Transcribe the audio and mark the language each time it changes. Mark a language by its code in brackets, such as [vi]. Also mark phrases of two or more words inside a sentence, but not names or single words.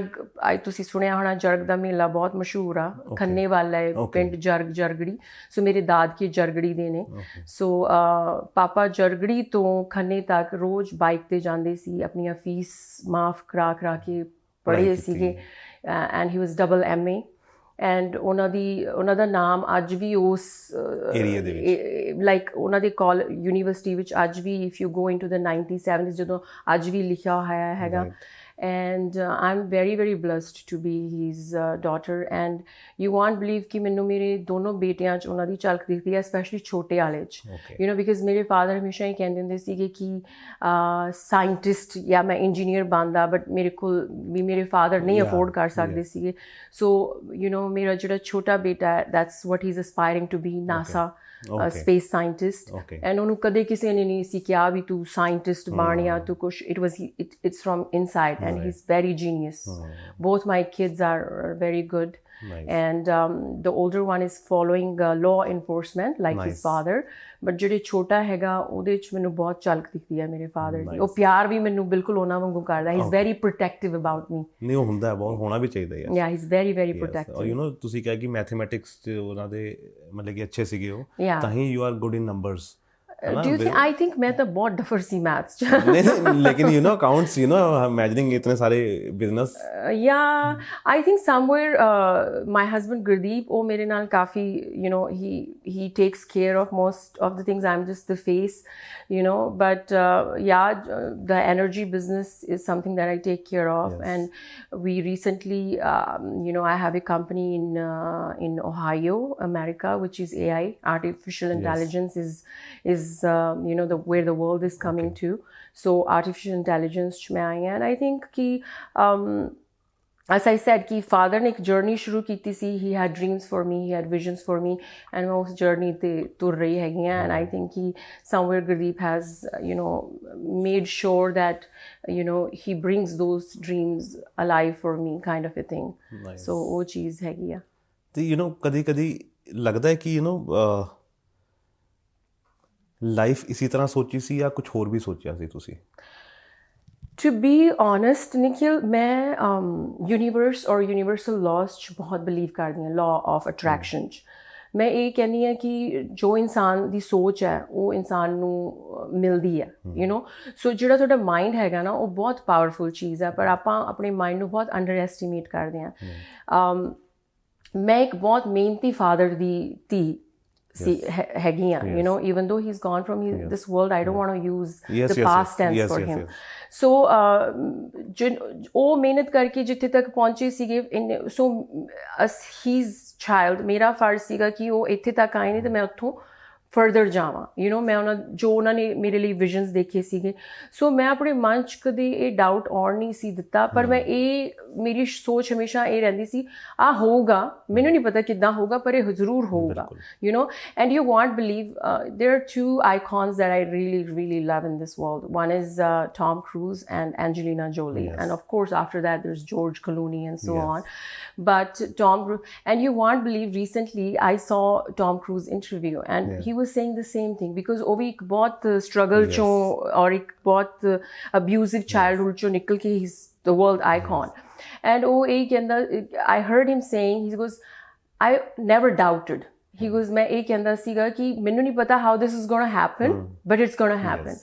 [pa] ਤੁਸੀਂ ਸੁਣਿਆ ਹੋਣਾ ਜਰਗ ਦਾ ਮੇਲਾ ਬਹੁਤ ਮਸ਼ਹੂਰ ਆ ਖੰਨੇ ਵਾਲਾ ਹੈ ਪਿੰਡ ਜਰਗੜੀ ਸੋ ਮੇਰੇ ਦਾਦਕੇ ਜਰਗੜੀ ਦੇ ਨੇ ਸੋ ਪਾਪਾ ਜਰਗੜੀ ਤੋਂ ਖੰਨੇ ਤੱਕ ਰੋਜ਼ ਬਾਈਕ ਤੇ ਜਾਂਦੇ ਸੀ ਆਪਣੀਆਂ ਫੀਸ ਮਾਫ ਕਰਾ ਕੇ ਪੜ੍ਹੇ ਸੀਗੇ [en] and he was double [pa] MA ਐਂਡ ਉਹਨਾਂ ਦਾ ਨਾਮ ਅੱਜ ਵੀ ਉਸ ਏਰੀਆ ਦੇ ਵਿੱਚ ਲਾਈਕ ਉਹਨਾਂ ਦੇ ਯੂਨੀਵਰਸਿਟੀ ਵਿੱਚ ਅੱਜ ਵੀ [en] if you go into the 97s [pa] ਜਦੋਂ ਅੱਜ ਵੀ ਲਿਖਿਆ ਹੋਇਆ ਹੈਗਾ [en] and I'm very blessed to be his daughter and you won't believe [pa] ਕਿ ਮੈਨੂੰ ਮੇਰੇ ਦੋਨੋਂ ਬੇਟਿਆਂ 'ਚ ਉਹਨਾਂ ਦੀ ਝਲਕ ਦਿਖਦੀ ਹੈ ਸਪੈਸ਼ਲੀ ਛੋਟੇ ਵਾਲੇ 'ਚ [en] you know because [pa] ਮੇਰੇ ਫਾਦਰ ਹਮੇਸ਼ਾ ਹੀ ਕਹਿੰਦੇ ਹੁੰਦੇ ਸੀਗੇ ਕਿ ਸਾਇੰਟਿਸਟ ਜਾਂ ਮੈਂ ਇੰਜੀਨੀਅਰ ਬਣਦਾ ਬਟ ਮੇਰੇ ਕੋਲ ਵੀ ਮੇਰੇ ਫਾਦਰ ਨਹੀਂ ਅਫੋਰਡ ਕਰ ਸਕਦੇ ਸੀਗੇ ਸੋ [en] you know [pa] ਮੇਰਾ ਜਿਹੜਾ ਛੋਟਾ ਬੇਟਾ [en] that's what he's aspiring to be NASA space scientist and [pa] ਉਹਨੂੰ ਕਦੇ ਕਿਸੇ ਨੇ ਨਹੀਂ ਸੀ ਕਿਹਾ ਵੀ ਤੂੰ ਸਾਇੰਟਿਸਟ ਬਣ ਜਾਂ ਤੂੰ ਕੁਛ [en] it's from inside and he's very genius both my kids are very good Nice. and the older one is following law enforcement like his Nice. father, but [pa] ਜਿਹੜੇ ਛੋਟਾ ਹੈਗਾ ਉਹਦੇ ਚ ਮੈਨੂੰ ਬਹੁਤ ਝਲਕ ਦਿਖਦੀ ਹੈ ਮੇਰੇ ਫਾਦਰ ਦੀ। ਉਹ ਪਿਆਰ ਵੀ ਮੈਨੂੰ ਬਿਲਕੁਲ ਉਹਨਾਂ ਵਾਂਗੂ ਕਰਦਾ। [en] he is very protective about me. [pa] ਨਹੀਂ ਉਹ ਹੁੰਦਾ ਬਹੁਤ, ਹੋਣਾ ਵੀ ਚਾਹੀਦਾ ਯਾਰ। [en] yeah he is very very protective. [pa] ਔਰ [en] you know [pa] ਤੁਸੀਂ ਕਿਹਾ ਕਿ ਮੈਥਮੈਟਿਕਸ 'ਚ ਉਹਨਾਂ ਦੇ ਮਤਲਬ ਕਿ ਅੱਛੇ ਸੀਗੇ ਉਹ, [en] Yeah. [pa] ਤਾਂ ਹੀ [en] you are good in numbers. Do you think? I think [pa] ਮੈਂ ਤੋ ਬਹੁਤ ਡਫਰ ਸੀ ਮੈਥਸ 'ਚ। [hi] नहीं लेकिन [en] you know accounts, you know imagining [hi] इतने सारे बिजनेस। [en] Yeah, I think somewhere my husband Gurdeep, [pa] oh ਮੇਰੇ ਨਾਲ ਕਾਫ਼ੀ, [en] you know, he takes care of most of the things. I'm just the face, you know. But yeah, the energy business is something that I take care of. Yes. And we recently, you know, I have a company in Ohio, America, which is AI, artificial intelligence is you know where the world is coming to. [pa] So [en] artificial intelligence [pa] 'ਚ ਮੈਂ ਆਈ ਹੈ, [en] and I think [pa] ki [en] as I said [pa] ਕਿ ਫਾਦਰ ਨੇ ਏਕ ਜਰਨੀ ਸ਼ੁਰੂ ਕੀਤੀ ਸੀ। [en] he had dreams for me, he had visions for me, and [pa] ਮੈਂ ਉਸ ਜਰਨੀ ਤੇ ਤੁਰ ਰਹੀ ਹੈਗੀ ਹਾਂ। [en] and I think he somewhere Gurdeep has you know made sure that you know he brings those dreams alive for me, kind of a thing. Nice. [pa] So ਉਹ ਚੀਜ਼ ਹੈਗੀ ਆ। ਤੇ [en] you know [pa] ਕਦੀ ਕਦੀ ਲੱਗਦਾ ਹੈ ਕਿ [en] you know [pa] ਲਾਈਫ ਇਸੀ ਤਰ੍ਹਾਂ ਸੋਚੀ ਸੀ ਜਾਂ ਕੁਝ ਹੋਰ ਵੀ ਸੋਚਿਆ ਸੀ ਤੁਸੀਂ? [en] To be honest, [pa] Nikhil, ਮੈਂ ਯੂਨੀਵਰਸ ਔਰ [en] universal laws [pa] 'ਚ ਬਹੁਤ ਬਿਲੀਵ ਕਰਦੀ ਹਾਂ, [en] law of attraction च। [pa] ਮੈਂ ਇਹ ਕਹਿੰਦੀ ਹਾਂ ਕਿ ਜੋ ਇਨਸਾਨ ਦੀ ਸੋਚ ਹੈ ਉਹ ਇਨਸਾਨ ਨੂੰ ਮਿਲਦੀ ਹੈ, [en] you know. [pa] ਸੋ ਜਿਹੜਾ ਤੁਹਾਡਾ ਮਾਈਂਡ ਹੈਗਾ ਨਾ ਉਹ ਬਹੁਤ ਪਾਵਰਫੁਲ ਚੀਜ਼ ਹੈ, ਪਰ ਆਪਾਂ ਆਪਣੇ ਮਾਈਂਡ ਨੂੰ ਬਹੁਤ [en] under estimate [pa] ਕਰਦੇ ਹਾਂ। ਮੈਂ ਇੱਕ ਬਹੁਤ ਮਿਹਨਤੀ ਫਾਦਰ ਦੀ ਧੀ ਹੈਗੀ ਆ, [en] you know, even though he's gone from this world, I don't want to use the past tense for him. [pa] So ਉਹ ਮਿਹਨਤ ਕਰਕੇ ਜਿੱਥੇ ਤੱਕ ਪਹੁੰਚੇ ਸੀਗੇ, [en] so he's child, [pa] ਮੇਰਾ ਫਰਜ਼ ਸੀਗਾ ਕਿ ਉਹ ਇੱਥੇ ਤੱਕ ਆਏ ਨੇ ਤੇ ਮੈਂ ਉੱਥੋਂ ਫਰਦਰ ਜਾਵਾਂ, [en] you know. [pa] ਮੈਂ ਉਹਨਾਂ ਨੇ ਮੇਰੇ ਲਈ ਵਿਜ਼ਨਸ ਦੇਖੇ ਸੀਗੇ। ਸੋ ਮੈਂ ਆਪਣੇ ਮਨ 'ਚ ਕਦੇ ਇਹ ਡਾਊਟ ਆਉਣ ਨਹੀਂ ਸੀ ਦਿੱਤਾ, ਪਰ ਮੈਂ ਮੇਰੀ ਸੋਚ ਹਮੇਸ਼ਾ ਇਹ ਰਹਿੰਦੀ ਸੀ ਆਹ ਹੋਊਗਾ, ਮੈਨੂੰ ਨਹੀਂ ਪਤਾ ਕਿੱਦਾਂ ਹੋਊਗਾ ਪਰ ਇਹ ਜ਼ਰੂਰ ਹੋਊਗਾ, [en] you know. and you won't believe there are two icons that I really love in this world. One is Tom Cruise and Angelina Jolie. Yes. And of course after that there's George Clooney and so on. But Tom Cruise, and you won't believe, recently I saw Tom Cruise interview and he was saying the same thing, because [pa] ਉਹ ਵੀ ਇੱਕ ਬਹੁਤ [en] struggle [pa] ਚੋਂ ਔਰ ਇੱਕ ਬਹੁਤ [en] abusive childhood [pa] ਚੋਂ ਨਿਕਲ ਕੇ [en] he's the world icon. [pa] And ਉਹ ਇਹ ਕਹਿੰਦਾ, [en] I heard him saying, he goes, I never doubted. He goes, [pa] ਮੈਂ ਇਹ ਕਹਿੰਦਾ ਸੀਗਾ ਕਿ ਮੈਨੂੰ ਨਹੀਂ ਪਤਾ [en] how this is going to happen, [pa] but it's going to happen.